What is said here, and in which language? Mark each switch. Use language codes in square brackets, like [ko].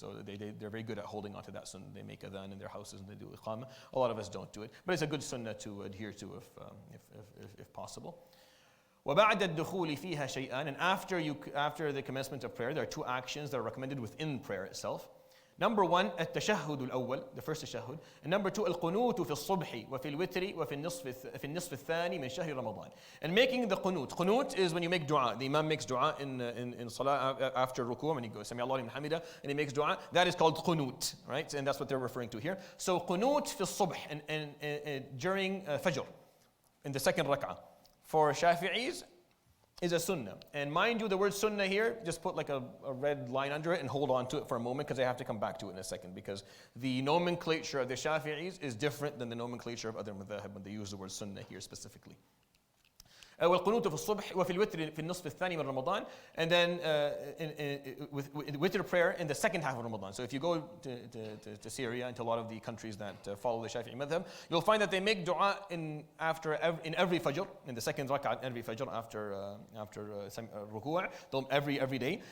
[en] So they're very good at holding on to that sunnah. They make adhan in their houses and they do iqama. A lot of us don't do it, but it's a good sunnah to adhere to if possible. [ar] وَبَعْدَ الدُّخُولِ فِيهَا شَيْئًا. [en] And after the commencement of prayer, there are two actions that are recommended within prayer itself. Number one, [ar] التشهد الأول, [en] the first tashahhud. And number two, [ar] القنوت في الصبح وفي الوتر وفي النصف الثاني من شهر رمضان. [en] And making the qunut. Qunut is when you make dua. The imam makes dua in salah after ruku', when he goes Sami Allahu liman hamida, and he makes dua. That is called qunut, right? And that's what they're referring to here. So qunut [ar] في الصبح [en] and during fajr, in the second rak'ah. For Shafi'is, is a sunnah. And mind you, the word sunnah here, just put like a red line under it and hold on to it for a moment, because I have to come back to it in a second, because the nomenclature of the Shafi'is is different than the nomenclature of other madhahib when they use the word sunnah here specifically. [ar] والقنوت في الصبح وفي الوتر في النصف الثاني من رمضان. [en] And then with witr prayer in the second half of Ramadan. So if you go to Syria and to a lot of the countries that follow the Shafi'i madhab, you'll find that they make dua in every fajr, in the second rak'ah every fajr after ruku', every day.